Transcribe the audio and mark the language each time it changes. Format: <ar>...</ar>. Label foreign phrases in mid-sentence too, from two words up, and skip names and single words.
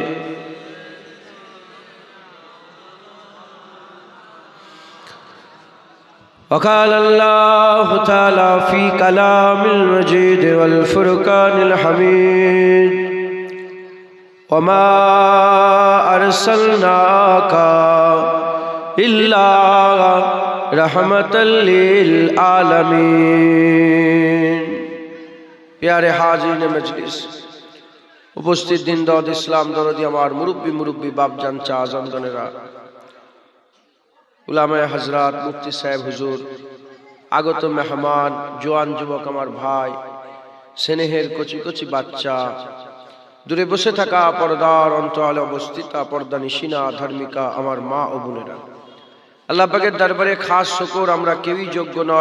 <ar>وقال اللہ تعالی فی کلام المجید والفرقان الحمید وما ارسلناک الا رحمت للعالمین۔</ar> <ur>پیارے حاضرین مجلس،</ur> <bn>উপস্থিত দিন দাওয়াত ইসলাম দরদি আমার মুরব্বী বাপজান চা আজমগণেরা, উলামায়ে হযরত, মুফতি সাহেব হুজুর, আগত মেহমান, জোয়ান যুবক আমার ভাই, স্নেহের কচি কচি বাচ্চা, দূরে বসে থাকা পর্দার অন্তরালে অবস্থিতা পর্দা নিশিনা ধার্মিকা আমার মা ও বোনেরা, আল্লাহ পাকের দরবারে খাস শুকর, আমরা কেউই যোগ্য নয়।</bn>